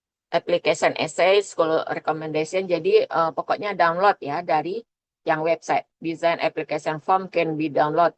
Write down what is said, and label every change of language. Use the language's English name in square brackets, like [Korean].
[English] Application essay, school recommendation. [Indonesian] Jadi pokoknya download ya dari yang website. [English] Design application form can be download.